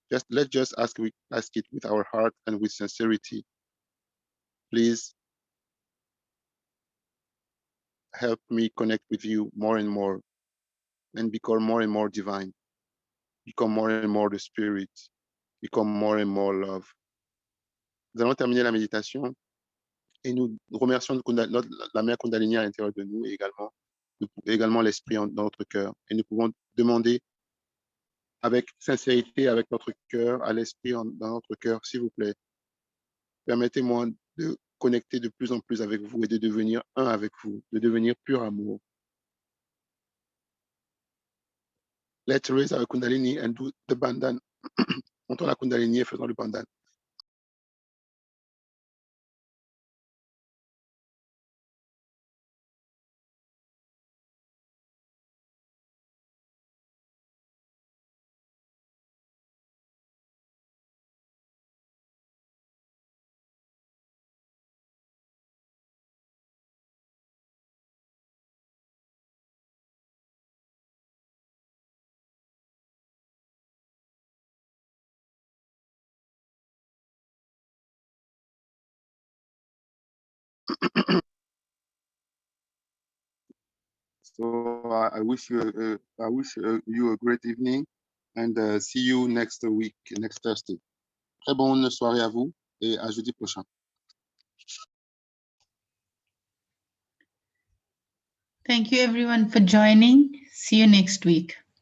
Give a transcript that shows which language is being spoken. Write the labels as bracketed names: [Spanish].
[English] Let's just ask it with our heart and with sincerity. Please help me connect with you more and more and become more and more divine, become more and more the spirit, become more and more love. [French] Nous allons terminer la méditation et nous remercions la mère Kundalini à l'intérieur de nous et également l'esprit dans notre cœur. Et nous pouvons demander avec sincérité, avec notre cœur, à l'esprit dans notre cœur, s'il vous plaît, permettez-moi de connecter de plus en plus avec vous et de devenir un avec vous, de devenir pur amour. [English] Let's raise our Kundalini and do the bandhan. [French] Montons la Kundalini et faisons le bandhan. [English] So I wish you a great evening and see you next week, next Thursday. [French] Très bonne soirée à vous et à jeudi prochain. [English] Thank you everyone for joining. See you next week.